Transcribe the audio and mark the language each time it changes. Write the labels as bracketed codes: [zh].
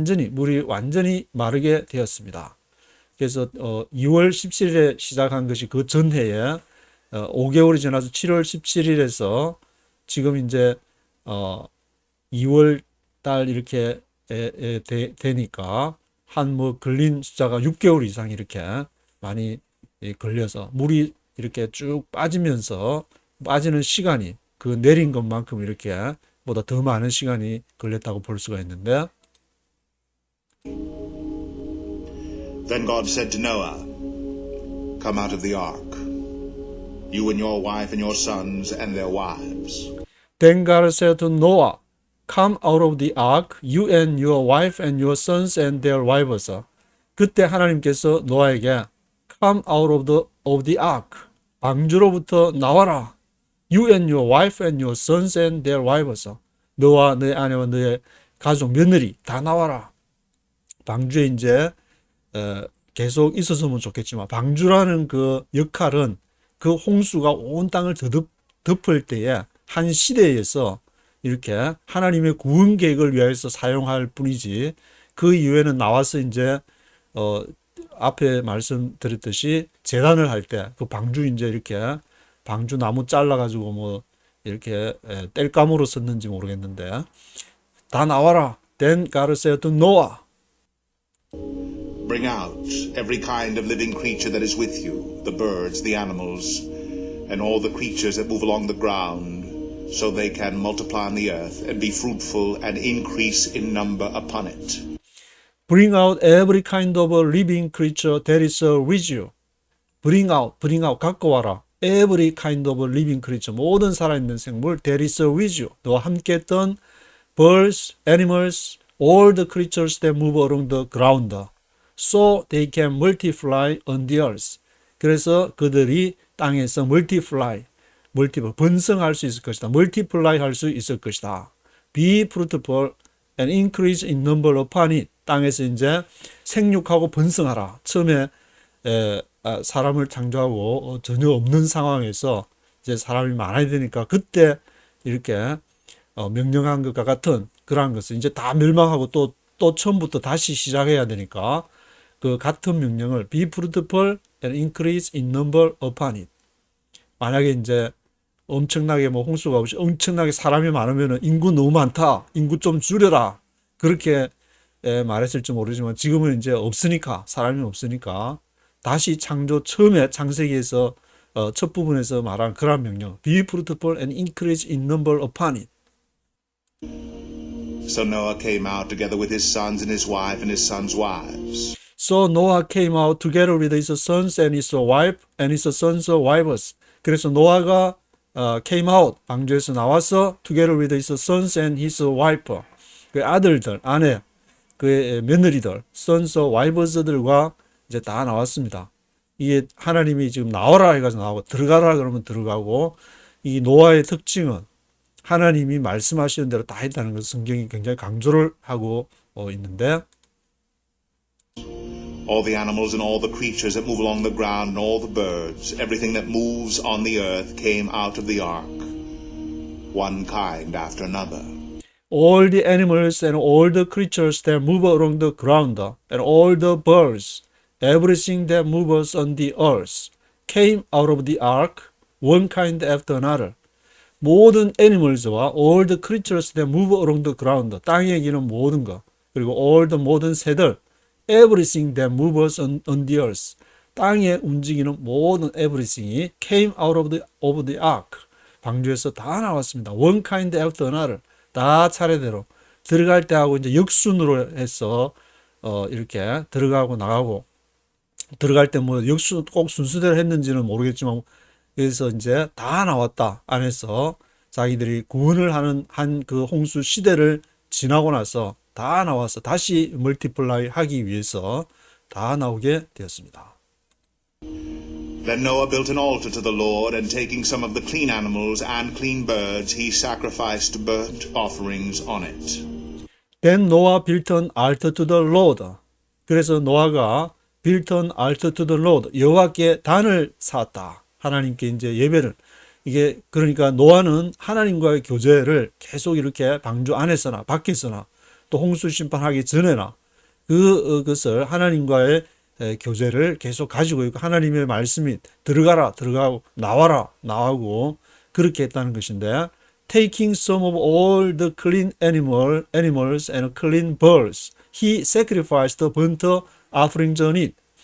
[ko] 물이 완전히 마르게 되었습니다. 그래서 2월 17일에 시작한 것이 그 전해에 5개월이 지나서 7월 17일에서 지금 이제 2월 달 이렇게 되니까 한 걸린 숫자가 6개월 이상 이렇게 많이 걸려서 물이 이렇게 쭉 빠지면서 빠지는 시간이 그 내린 것만큼 이렇게 보다 더 많은 시간이 걸렸다고 볼 수가 있는데, [en] Then God said to Noah, "Come out of the ark, you and your wife and your sons and their wives." Then God said to Noah, Come out of the ark, you and your wife and your sons and their wives. [ko] 그때 하나님께서 노아에게 [en] Come out of the ark, [ko] 방주로부터 나와라. [en] You and your wife and your sons and their wives. [ko] 너와 너의 아내와 너의 가족 며느리 다 나와라. 방주에 이제 계속 있었으면 좋겠지만 방주라는 그 역할은 그 홍수가 온 땅을 덮을 때에 한 시대에서 이렇게 하나님의 구원 계획을 위해서 사용할 뿐이지, 그 이후에는 나와서 이제 앞에 말씀드렸듯이 제단을 할 때 그 방주 이제 이렇게 방주 나무 잘라가지고 뭐 이렇게 땔감으로 썼는지 모르겠는데 다 나와라. [en] Then God said to Noah, Bring out every kind of living creature that is with you, the birds, the animals, and all the creatures that move along the ground, so they can multiply on the earth and be fruitful and increase in number upon it. Bring out every kind of a living creature that is with you. Bring out, [ko] 갖고 와라. [en] Every kind of a living creature, [ko] 모든 살아있는 생물, [en] that is with you. [ko] 너와 함께 했던 [en] birds, animals, all the creatures that move along the ground, so they can multiply on the earth. [ko] 그래서 그들이 땅에서 multiply, 번성할 수 있을 것이다. multiply 할 수 있을 것이다. [en] Be fruitful and increase in number upon it. [ko] 땅에서 이제 생육하고 번성하라. 처음에 사람을 창조하고 전혀 없는 상황에서 이제 사람이 많아야 되니까 그때 이렇게 명령한 것과 같은 그러한 것을 이제 다 멸망하고 또 처음부터 다시 시작해야 되니까 그 같은 명령을 [en] be fruitful and increase in number upon it. [ko] 만약에 이제 엄청나게 뭐 홍수가 없이 엄청나게 사람이 많으면 인구 너무 많다, 인구 좀 줄여라, 그렇게 말했을지 모르지만 지금은 이제 없으니까, 사람이 없으니까 다시 창조 처음에 창세기에서 첫 부분에서 말한 그런 명령, [en] be fruitful and increase in number upon it. So Noah came out together with his sons and his wife and his sons' wives. So Noah came out together with his sons and his wife and his sons' wives. [ko] 그래서 노아가 [en] came out, [ko] 방주에서 나와서 [en] together with his sons and his wife, [ko] 그 아들들, 아내, 그의 며느리들, sons, wives들과 이제 다 나왔습니다. 이게 하나님이 지금 나와라 해가지고 나오고 들어가라 그러면 들어가고, 이 노아의 특징은 하나님이 말씀하시는 대로 다 했다는 것을 성경이 굉장히 강조를 하고 있는데, [en] All the animals and all the creatures that move along the ground and all the birds, everything that moves on the earth came out of the ark, one kind after another. all the animals and all the creatures that move along the ground and all the birds, everything that moves on the earth came out of the ark, one kind after another. 모든 animals와 all the creatures that move along the ground, [ko] 땅에 기는 모든 것, 그리고 [en] all the 모든 새들, everything that moves on the earth, [ko] 땅에 움직이는 모든 [en] everything이 came out of the ark, [ko] 방주에서 다 나왔습니다. [en] one kind after another, [ko] 다 차례대로 들어갈 때 하고 이제 역순으로 해서 이렇게 들어가고 나가고, 들어갈 때 뭐 역순 꼭 순서대로 했는지는 모르겠지만, 그래서 이제 다 나왔다 안에서 자기들이 구원을 하는 한 그 홍수 시대를 지나고 나서 다 나와서 다시 멀티플라이 하기 위해서 다 나오게 되었습니다. [en] Then Noah built an altar to the Lord, and taking some of the clean animals and clean birds, he sacrificed burnt offerings on it. Then Noah built an altar to the Lord. [ko] 그래서 노아가 [en] built an altar to the Lord, [ko] 여호와께 단을 쌓았다. 하나님께 이제 예배를, 이게 그러니까 노아는 하나님과의 교제를 계속 이렇게 방주 안에서나 밖에서나 또 홍수 심판하기 전에나 그것을 하나님과의 교제를 계속 가지고 있고, 하나님의 말씀이 들어가라 들어가고 나와라 나오고 그렇게 했다는 것인데, [en] taking some of all the clean animals and clean birds, he sacrificed the burnt offerings on it.